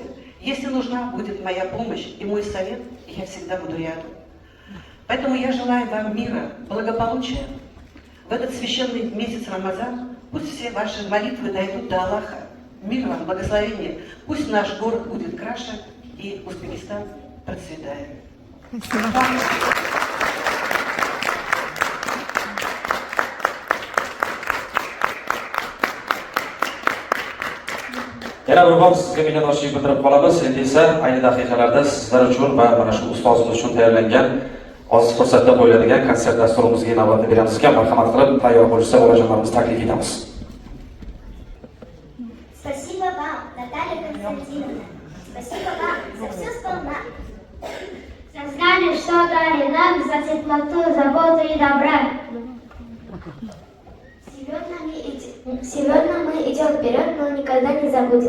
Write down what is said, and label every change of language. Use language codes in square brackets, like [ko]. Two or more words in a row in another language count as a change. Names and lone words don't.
[ru] Если нужна будет моя помощь и мой совет, я всегда буду рядом. Поэтому я желаю вам мира, благополучия. В этот священный месяц Рамазан пусть все ваши молитвы дойдут до Аллаха. Мир вам, благословение. Пусть наш город будет краше и Узбекистан процветает. [uz] Yana bir bor sizga minnatdorchilik bildirib qolamiz. Endi esa ayni daqiqalarda sizlar uchun va mana shu ustozimiz uchun tayyorlangan oz fursatda qo'yiladigan konsert dasturimizga navbatni beramiz ekan, marhamat qilib tayyor bo'lishsa bolajonlarimizni taklif etamiz. [ru] Спасибо вам, Наталья Константиновна. Спасибо вам за все сполна. За знание, что дали нам, за теплоту, заботу и добра. Сегодня мы идем вперед, но никогда не забудем.